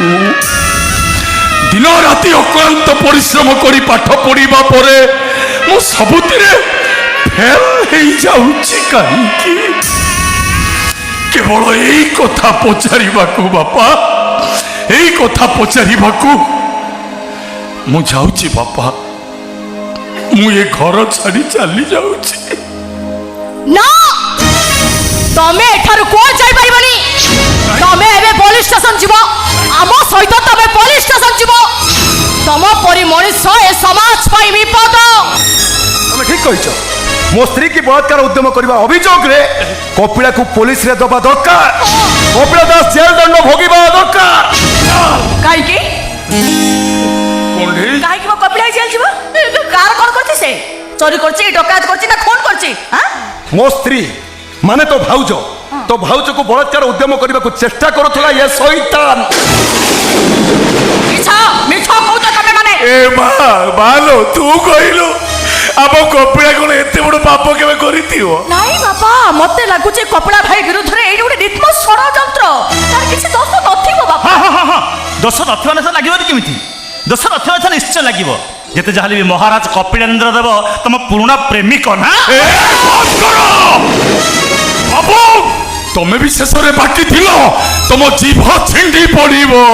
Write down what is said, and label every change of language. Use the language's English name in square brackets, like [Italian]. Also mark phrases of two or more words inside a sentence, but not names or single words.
[Odia] ଦିନ ରାତି ଅକ୍ଳାନ୍ତ ପରିଶ୍ରମ କରି ପାଠ ପଢିବା ପରେ ମୁଁ ସବୁଥିରେ ଫେଲ ହେଇଯାଉଛି କାହିଁକି? କେବଳ ଏଇ କଥା ପଚାରିବାକୁ ବାପା, ଏଇ କଥା ପଚାରିବାକୁ ମୁଁ ଯାଉଛି ବାପା। ମୁଁ ଏ ଘର ଛାଡି ଚାଲି ଯାଉଛି। ନା ତୁମେ ଏଠାରୁ କୋନ ଯାଇ ପାରିବନି। ତୁମେ ଏବେ ପୁଲିସ ଷ୍ଟେସନ ଯାବ, ଆମ ସହିତ ତୁମେ ପୁଲିସ ଷ୍ଟେସନ ଯାବ। ତମ ପରି ମଣିଷ ଏ ସମାଜ ପାଇ ବିପଦ। ତୁମେ ଠିକ କହିଛ। ମୋ ସ୍ତ୍ରୀକି ବଳାତ୍କାର ଉଦ୍ୟମ କରିବା ଅଭିଯୋଗରେ କପିଳାକୁ ପୋଲିସରେ ଦେବା ଦରକାର। କପିଳା ଦାସ ଜେଲ ଦଣ୍ଡ ଭୋଗିବା ଦରକାର। কাইকি কণ্ঠেই କାଇକି ମୋ କପିଳାଇ ଜେଲ ଯାବ? କାର କୋନ କରଛି ସେ? ଚୋରି କରଛି, ଡକାୟତ କରଛି ନା ଖୁନ କରଛି? ହଁ ମୋ ସ୍ତ୍ରୀ ମାନେ ତୋ ଭାଉଜ, ତୋ ଭାଉଜକୁ ବଳାତ୍କାର ଉଦ୍ୟମ କରିବାକୁ ଚେଷ୍ଟା କରୁଥିଲା ଏ ଶୈତାନ। ମିଛ ମିଛ কହୁଛ ତମେ ମାନେ। ଏ ମାଲୋ ତୁ କହିଲୁ ଆମ କପିଳା କଣ ଏତେ ବଡ ପାପ କେବେ କରିଥିବ? ନାଇ ବାବା, ମତେ ଲାଗୁଛେ କପିଳା ଭାଇ ବିରୁଦ୍ଧେ ଏଇ ଗୋଟେ ନିତ୍ମ ଷଡ଼ଯନ୍ତ୍ର। ତାର କିଛୁ ଦୋଷ ନଥିବ ବାବା। ହଁ ହଁ ହଁ ହଁ ଦୋଷ ନଥିବା ନେଶ ଲାଗିବନି କେମିତି? ଦୋଷ ନଥିବା ନେଶ ନିଶ୍ଚୟ ଲାଗିବ। ଯେତେ ଯାହା ହେଲେ ବି ମହାରାଜ କପିଳେନ୍ଦ୍ର ଦେବ ତମ ପୁରୁଣା ପ୍ରେମିକ ନା। ବାବୁ, ତୁମେ ବି ଶେଷରେ ବାକି ଥିଲ, ତମ ଜିଭ ଛିଣ୍ଡି ପଡିବ।